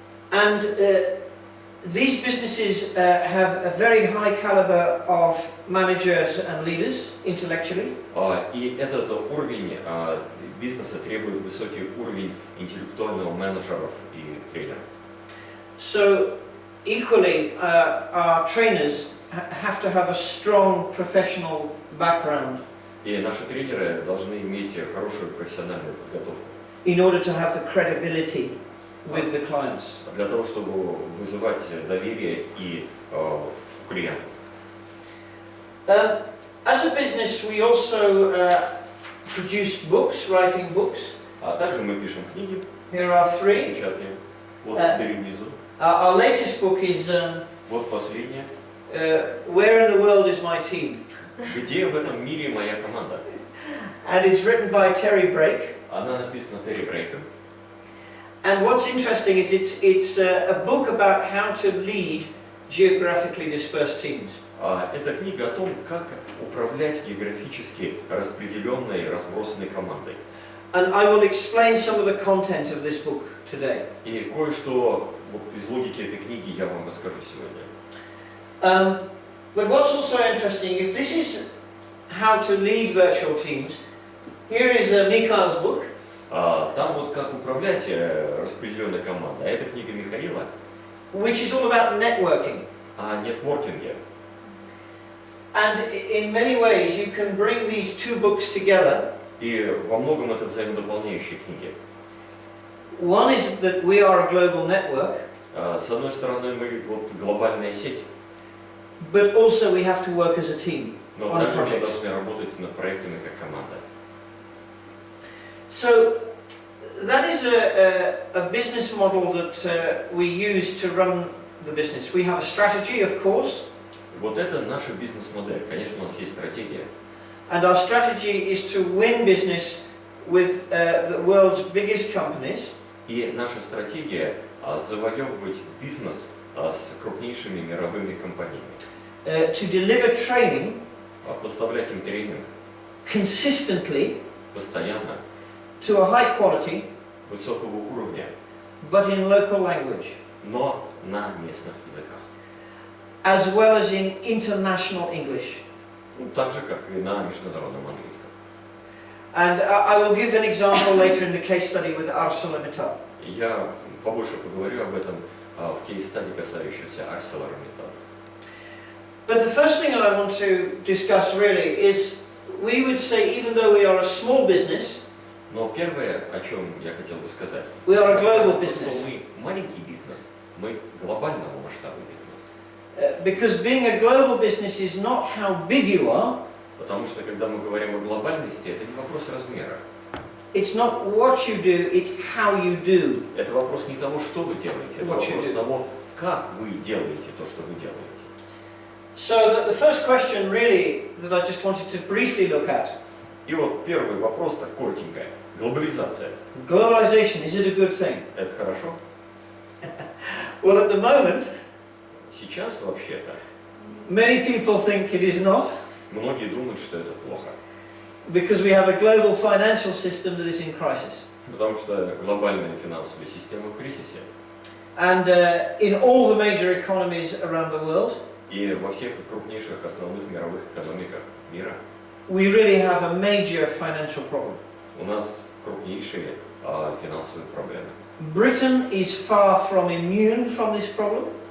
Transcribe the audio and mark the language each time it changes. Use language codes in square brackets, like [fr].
[en] And these businesses have a very high caliber of managers and leaders intellectually. [ru] И этот уровень бизнеса требует высокий уровень интеллектуального менеджеров и тренеров. [en] So equally, our trainers have to have a strong professional background [ru] И наши тренеры должны иметь хорошую профессиональную подготовку. [en] in order to have the credibility with the clients. [ru] Для того, чтобы вызывать доверие и у клиентов. [en] As a business, we also produce books, writing books. [ru] А также мы пишем книги, [en] Here are three. [ru] печатаем. Вот дыры внизу. [en] Our latest book is [ru] Вот последнее. [en] Where in the World is My Team? [ru] Где в этом мире моя команда? [en] And it's written by Terry Brake. [ru] Она написана Терри Брейком. [en] And what's interesting is it's a book about how to lead geographically dispersed teams. [ru] Это книга о том, как управлять географически распределенной, разбросанной командой. [en] And I will explain some of the content of this book today. [ru] И кое-что из логики этой книги я вам расскажу сегодня. [en] But what's also interesting, if this is how to lead virtual teams, here is Mikhail's book. [ru] Там вот как управлять распределенной командой. А это книга Михаила. [en] Which is all about networking. [ru] О нетворкинге. [en] And in many ways you can bring these two books together. [ru] И во многом это взаимодополняющие книги. [en] One is that we are a global network. [ru] С одной стороны, мы вот глобальная сеть. [en] But also we have to work as a team. [ru] Но также мы должны работать над проектами как команда. [en] So that is a business model that we use to run the business. We have a strategy, of course. [ru] Вот это наша бизнес-модель. Конечно, у нас есть стратегия. [en] And our strategy is to win business with the world's biggest companies. [ru] И наша стратегия завоевывать бизнес с крупнейшими мировыми компаниями. [en] To deliver training [ru] Поставлять им тренинг [en] consistently [ru] постоянно, [en] to a high quality, [ru] высокого уровня, [en] but in local language, [ru] но на местных языках. [en] as well as in international English. [ru] Ну, так же, как и на международном английском. [en] And I will give an example later in the case study with ArcelorMittal. [ru] Я побольше поговорю об этом в кейс-стади, касающемся ArcelorMittal. [en] But the first thing that I want to discuss really is, we would say, even though we are a small business, [ru] Но первое, о чем я хотел бы сказать, [en] we are a global [ru] что [en] business. [ru] мы маленький бизнес, мы глобального масштаба бизнес. [en] Because being a global business is not how big you are, [ru] Потому что, когда мы говорим о глобальности, это не вопрос размера. [en] it's not what you do, it's how you do. [ru] Это вопрос не того, что вы делаете, это [en] What you [ru] вопрос [en] do. [ru] того, как вы делаете то, что вы делаете. [en] So the first question really that I just wanted to briefly look at, [ru] И вот первый вопрос, так коротенько. Глобализация. [en] globalization, is it a good thing? [ru] Это хорошо? [en] Well, at the moment, [ru] Сейчас вообще-то [en] many people think it is not, [ru] многие думают, что это плохо. [en] because we have a global financial system that is in crisis. [ru] Потому что глобальная финансовая система в кризисе. [en] And in all the major economies around the world, [ru] И во всех крупнейших основных мировых экономиках мира [en] we really have a major financial problem. [ru] у нас крупнейшие финансовые проблемы. [en] Britain is far from immune from this problem.